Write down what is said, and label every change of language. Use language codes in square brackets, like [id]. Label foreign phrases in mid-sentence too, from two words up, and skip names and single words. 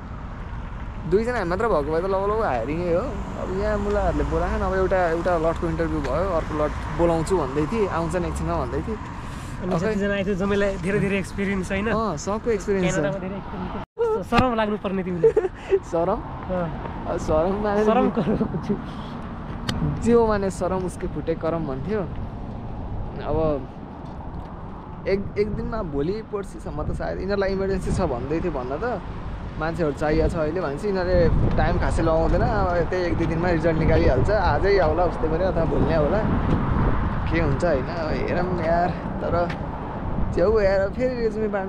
[ne] 2 जना मात्र भएको भए त लगभग हायरिङै हो। अब यहाँ मुलाहरूले बोलाएन। अब एउटा लटको इन्टरभ्यू भयो, अर्को लट बोलाउँछु भन्दै थिएँ, आउँछन् एकछिनमा भन्दै थिएँ। धेरै एक्सपिरियन्स छैन, सबको एक्सपिरियन्स छ। सरम लाग्नु पर्ने तिमीले। [hi] सरम जो माने सरम उसके फुटे करम भन्थ्यो। [ne] अब एक दिनमा भोलि पर्सिसम्म त सायद यिनीहरूलाई इमर्जेन्सी छ भन्दै थियो भन्न त मान्छेहरू चाहिएको छ अहिले भनेपछि यिनीहरूले टाइम खासै लगाउँदैन अब त्यही 1-2 दिनमा रिजल्ट निकालिहाल्छ आजै आउला उस्तै पनि अथवा भोलि नै आउला के हुन्छ होइन हेरौँ यार तर च्याउ यार फेरि रेजुमे बाँड्न